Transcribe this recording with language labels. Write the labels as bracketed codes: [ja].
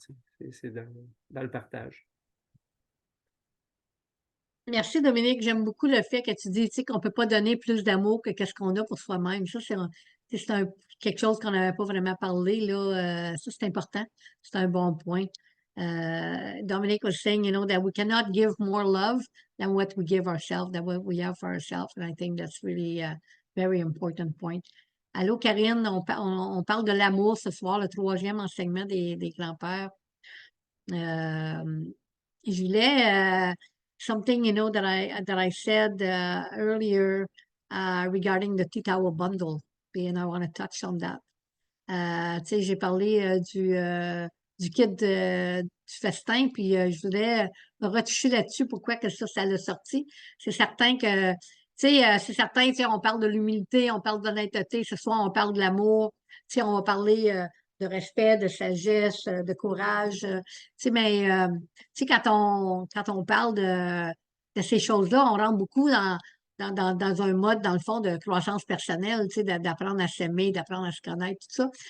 [fr] Tu sais. C'est dans le partage. Merci Dominique, j'aime beaucoup le fait que tu dis, qu'on ne peut pas donner plus d'amour que ce qu'on a pour soi-même. Ça, c'est quelque chose qu'on n'avait pas vraiment parlé, là. Ça, c'est important. C'est un bon point. [en] Dominic was saying, that we cannot give more love than what we give ourselves, than what we have for ourselves. And I think that's really a very important point. [fr] Allô, Karine, on parle de l'amour ce soir, le 3e enseignement des grands-pères. Je voulais, [en] something, that I said earlier regarding the tea towel bundle, and I want to touch on that. [fr] Tu sais, j'ai parlé du kit du festin, puis je voulais retoucher là-dessus, pourquoi que ça l'a sorti. C'est certain que, c'est certain, on parle de l'humilité, on parle d'honnêteté, ce soir, on parle de l'amour, on va parler de respect, de sagesse, de courage, mais, quand on parle de ces choses-là, on rentre beaucoup dans un mode, dans le fond, de croissance personnelle, d'apprendre à s'aimer, d'apprendre à se connaître, tout ça.